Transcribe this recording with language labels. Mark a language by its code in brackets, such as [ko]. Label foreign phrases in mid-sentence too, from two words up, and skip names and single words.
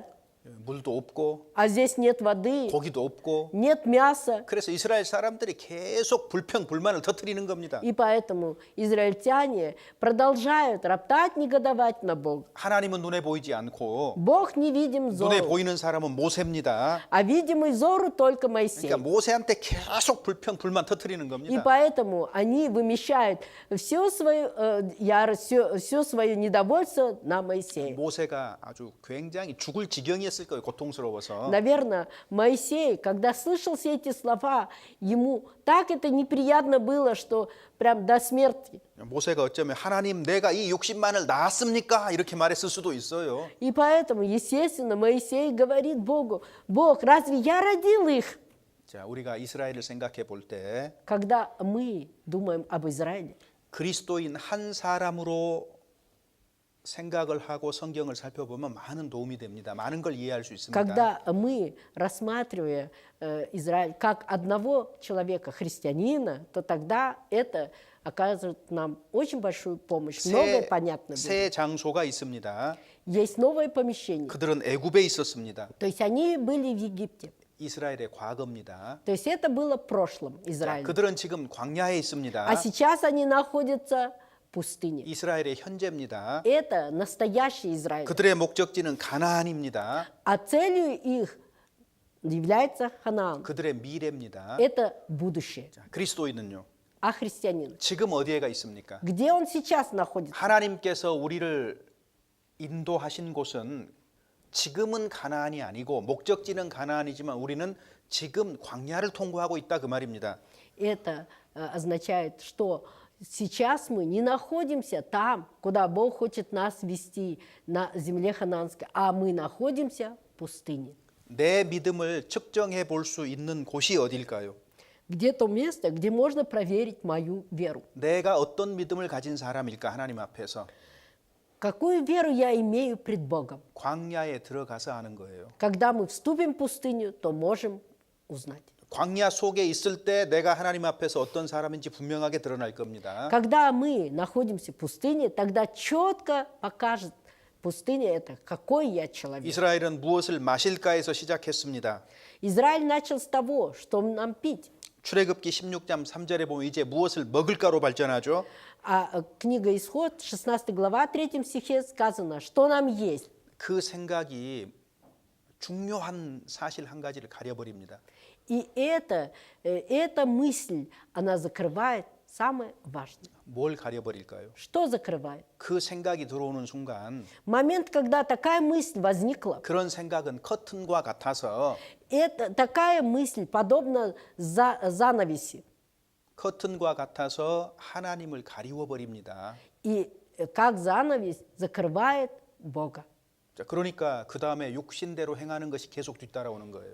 [ko] 물도 없고 [ru] а здесь нет воды, [ko] 고기도 없고 [ru] нет мяса. [ko] 그래서 이스라엘 사람들이 계속 불평 불만을 터뜨리는 겁니다. [ru] И поэтому израильтяне продолжают роптать, негодовать на Бога. [ko] 하나님은 눈에 보이지 않고 [ru] Бог невидим [ko] 눈에 [ru] взору, [ko] 보이는 사람은 모세입니다. [ru] а видимый взору только Моисей. [ko] 그러니까 모세한테 계속 불평 불만 터뜨리는 [ru] И [ko] 겁니다. [ru] поэтому они вымещают всю свою ярость, все свое недовольство на Моисея. [ko] 모세가 아주 굉장히 죽을 지경이었을 거예요. 고통스러워서. [ru] Наверное, Моисей, когда слышал все эти слова, ему так это неприятно было, что прям до смерти. [ko] 모세가 어쩌면 하나님 내가 이 60만을 낳았습니까? 이렇게 말했을 수도 있어요. [ru] И поэтому, естественно, Моисей говорит Богу: Бог, разве я родил их? [ko] 자, 우리가 이스라엘을 생각해 볼 때 [ru] Когда мы думаем об Израиле, [ko] 그리스도인 한 사람으로 생각을 하고 성경을 살펴보면 많은 도움이 됩니다. 많은 걸 이해할 수 있습니다. [ru] когда мы рассматриваем Израиль как одного человека, христианина, то тогда это оказывает нам очень большую помощь. Многое понятно будет. [ko] 새 장소가 있습니다. [ru] Есть новое помещение. [ko] 그들은 애굽에 있었습니다. [ru] То есть они были в Египте. [ko] 이스라엘의 과거입니다. [ru] То есть это было в прошлом [ko] 자, [ru] Израиля. [ko] 그들은 지금 광야에 있습니다. [ru] А сейчас они находятся в пустыне. [ko] 이스라엘의 현재입니다. [ru] Это настоящий Израиль. [ko] 그들의 목적지는 가나안입니다. [ru] А целью их является Ханаан. [ko] 그들의 미래입니다. [ru] Это будущее. [ko] 자, 그리스도인은요. [ru] А христианин? [ko] 지금 어디에가 있습니까? [ru] Где он сейчас находится? [ko] 하나님께서 우리를 인도하신 곳은 지금은 가나안이 아니고 목적지는 가나안이지만 우리는 지금 광야를 통과하고 있다 그 말입니다. [ru] Это означает, что сейчас мы не находимся там, куда Бог хочет нас вести, на земле ханаанской, а мы находимся в пустыне. [ko] 내 믿음을 측정해 볼 수 있는 곳이 어딜까요? [ru] Где то место, где можно проверить мою веру. [ko] 내가 어떤 믿음을 가진 사람일까 하나님 앞에서 [ru] Какую веру я имею пред Богом? [ko] 광야에 들어가서 하는 거예요. [ru] Когда мы вступим в пустыню, то можем узнать. [ko] 광야 속에 있을 때 내가 하나님 앞에서 어떤 사람인지 분명하게 드러날 겁니다. [ru] Когда мы находимся в пустыне, тогда четко покажет пустыня это, какой я человек. [ko] 이스라엘은 무엇을 마실까에서 시작했습니다. [ru] Израиль начал с того, что нам пить. [ko] 출애굽기 16장 3절에 보면 이제 무엇을 먹을까로 발전하죠. [ru] А книга Исход, 16 глава, 3 стихе сказано, что нам есть. [ko] 그 생각이 중요한 사실 한 가지를 가려버립니다. [ru] И эта мысль, она закрывает самое важное. [ko] 뭘 가려버릴까요? [ru] Что закрывает? [ko] 그 생각이 들어오는 순간 [ru] Момент, когда такая мысль возникла, [ko] 그런 생각은 커튼과 같아서 [ru] это, такая мысль подобна занавеси. [ko] 커튼과 같아서 하나님을 가리워 버립니다. [ru] И как занавес закрывает Бога. [ko] 자, 그러니까 그 다음에 육신대로 행하는 것이 계속 뒤따라오는 거예요.